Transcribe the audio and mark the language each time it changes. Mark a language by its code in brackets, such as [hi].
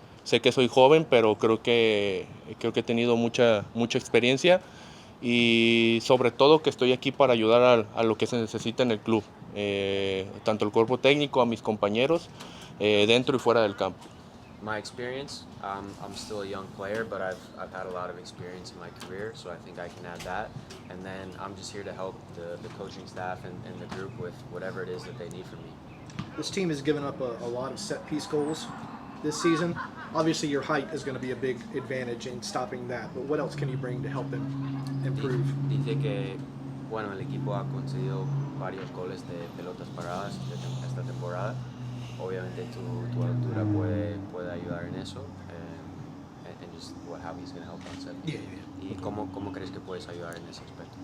[es] Sé que soy joven, pero creo que he tenido mucha experiencia y sobre todo que estoy aquí para ayudar a lo que se necesita en el club, tanto el cuerpo técnico, a mis compañeros, dentro y fuera del campo. [en] My experience, I'm still a young player, but I've had a lot of experience in my career, so I think I can add that. And then I'm just here to help the coaching staff and the group with whatever it is that they need from me. This team has given up a lot of set-piece goals this season. Obviously, your height is going to be a big advantage in stopping that, but what else can you bring to help them improve? [es] Dice que, bueno, el equipo ha concedido varios goles de pelotas paradas esta temporada. Obviamente tu altura puede ayudar en eso, [en] and just how he's going to help on set. Yeah. [es] ¿Y cómo crees que puedes ayudar en ese aspecto?